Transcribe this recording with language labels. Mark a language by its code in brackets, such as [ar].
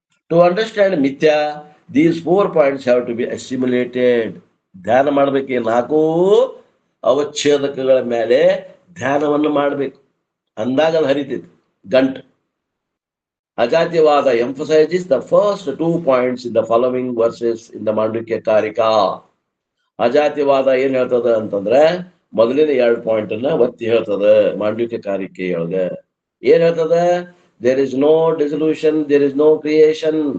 [en] To understand ಮಿಥ್ಯಾ, these 4 points have to be assimilated. [kn] ಧ್ಯಾನ ಮಾಡ್ಬೇಕು. ಈ 4 ಅವಚ್ಛೇದಕಗಳ ಮೇಲೆ ಧ್ಯಾನವನ್ನು ಮಾಡಬೇಕು. ಅಂದಾಗ ಅದು ಹರಿತೈತಿ ಗಂಟು. [en] ಅಜಾತಿವಾದ emphasizes the first 2 points in the following verses in the Mandukya Karika. [kn] ಅಜಾತಿವಾದ ಏನ್ ಹೇಳ್ತದ ಅಂತಂದ್ರೆ ಮೊದಲಿನ 2 ಪಾಯಿಂಟ್ ಅನ್ನ ಒತ್ತಿ ಹೇಳ್ತದ ಮಾಂಡುಕ್ಯ ಕಾರಿಕೆಯೊಳಗ. ಏನ್ ಹೇಳ್ತದ, [en] there is no dissolution, there is no creation.